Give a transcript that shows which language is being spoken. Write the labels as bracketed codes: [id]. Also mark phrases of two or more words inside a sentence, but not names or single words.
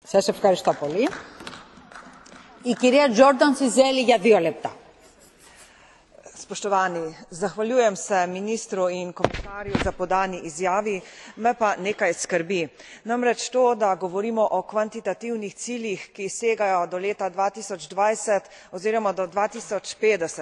[el] Σας ευχαριστώ πολύ. Η κυρία Jordan Cizeli για 2 λεπτά. [sl] Spoštovani, zahvaljujem se ministru in komisarju za podani izjavi, me pa nekaj skrbi. Namreč to, da govorimo o kvantitativnih ciljih, ki segajo do leta 2020 oziroma do 2050.